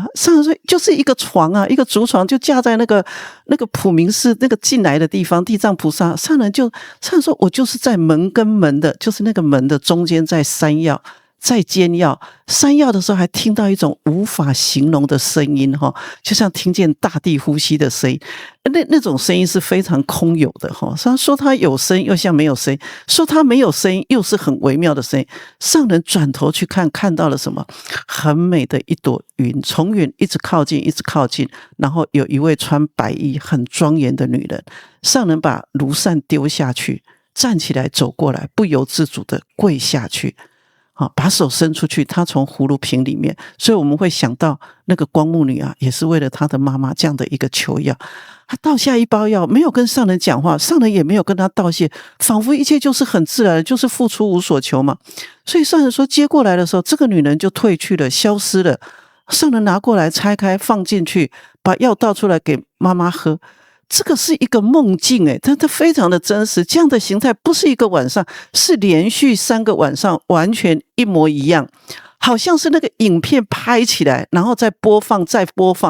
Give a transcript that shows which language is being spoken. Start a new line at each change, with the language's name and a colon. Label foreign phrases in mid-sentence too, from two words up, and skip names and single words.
Chinese: 上人說就是一個床啊，一個竹床就架在那個普明寺那個進來的地方，地藏菩薩。上人說，我就是在門跟門的，就是那個門的中間，在山藥，在煎藥。山藥的時候還聽到一種無法形容的聲音，就像聽見大地呼吸的聲音。那種聲音是非常空有的。說它有聲又像沒有聲音，說它沒有聲音又是很微妙的聲音。上人轉頭去看到了什麼？很美的一朵雲，從雲一直靠近，一直靠近，然後有一位穿白衣很莊嚴的女人。上人把爐扇丟下去，站起來走過來，不由自主的跪下去，把手伸出去，她從葫蘆瓶裡面，所以我們會想到那個光目女啊，也是為了她的媽媽這樣的一個求藥。她倒下一包藥，沒有跟上人講話，上人也沒有跟她道謝，仿佛一切就是很自然的，就是付出無所求嘛。所以上人說接過來的時候，這個女人就退去了，消失了。上人拿過來拆開放進去，把藥倒出來給媽媽喝。這個是一個夢境，它非常的真實。這樣的形態不是一個晚上，是連續3個晚上完全一模一樣，好像是那個影片拍起來，然後再播放，再播放。